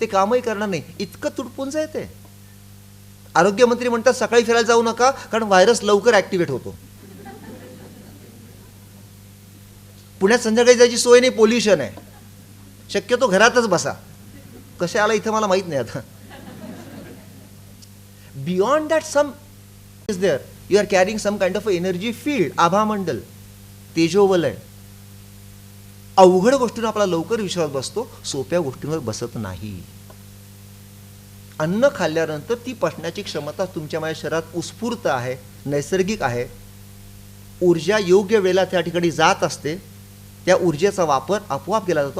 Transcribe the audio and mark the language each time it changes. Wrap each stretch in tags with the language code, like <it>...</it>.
<mr>ते कामही करणार नाही, इतकं तुटपुंज आहे ते. आरोग्यमंत्री म्हणतात सकाळी फिरायला जाऊ नका कारण व्हायरस लवकर ऍक्टिव्हेट होतो. पुण्यात संध्याकाळी जायची सोय नाही, पोल्युशन आहे, शक्यतो घरातच बसा. कसे आला इथं मला माहित नाही आता.</mr> <en>Beyond that some is there. You are carrying some kind of energy field, आभामंडल, तेजोवलय.</en> <mr>अवघड गोष्टींवर आपला लवकर विश्वास बसतो, सोप्या गोष्टींवर बसत नाही. अन्न खाल्ल्यानंतर ती पचण्याची क्षमता तुमच्या माझ्या शरीरात उत्स्फूर्त आहे, नैसर्गिक आहे. ऊर्जा योग्य वेळेला त्या ठिकाणी जात असते. त्या ऊर्जेचा वापर आपोआप केला जातो.</mr>